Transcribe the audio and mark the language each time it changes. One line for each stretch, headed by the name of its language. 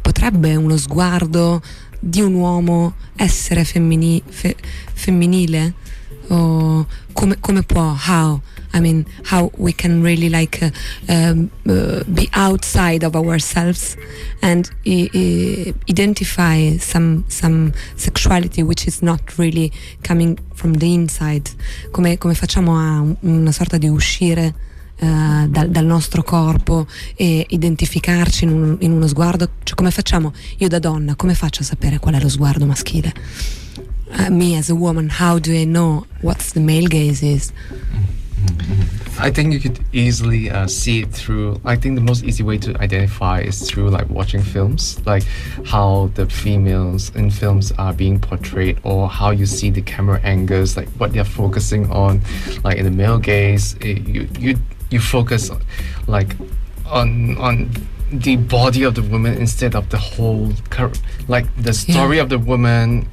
Italian: Potrebbe uno sguardo di un uomo essere femminile? O come può?
English: How? I mean, how we can really like be outside of ourselves and identify some sexuality which is not really coming from the inside.
Italian: Come facciamo a una sorta di uscire dal nostro corpo e identificarci in uno sguardo? Cioè, come facciamo? Io da donna, come faccio a sapere qual è lo sguardo maschile?
English: Me as a woman, how do I know what's the male gaze is? I think you could easily see it through. I think the most easy way to identify is through like watching films, like how the females in films are being portrayed, or how you see the camera angles, like what they're focusing on, like in the male gaze, you focus like on the body of the woman instead of the whole like the story, yeah, of the woman.